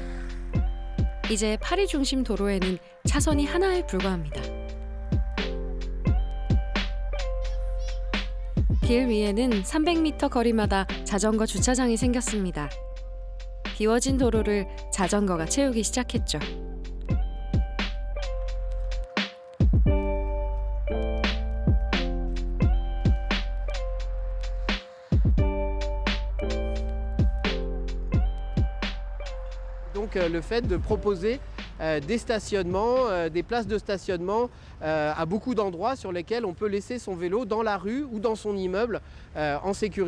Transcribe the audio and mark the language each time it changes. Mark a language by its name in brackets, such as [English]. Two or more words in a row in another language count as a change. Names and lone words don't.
[Korean] 이제 파리 중심 도로에는 차선이 하나에 불과합니다. 길 위에는 300m 거리마다 자전거 주차장이 생겼습니다. 비워진 도로를 자전거가 채우기 시작했죠. [French] Donc le fait de proposer des stationnements, des places de stationnement à beaucoup d'endroits sur lesquels on peut laisser son vélo dans la rue ou dans son immeuble en sécurité.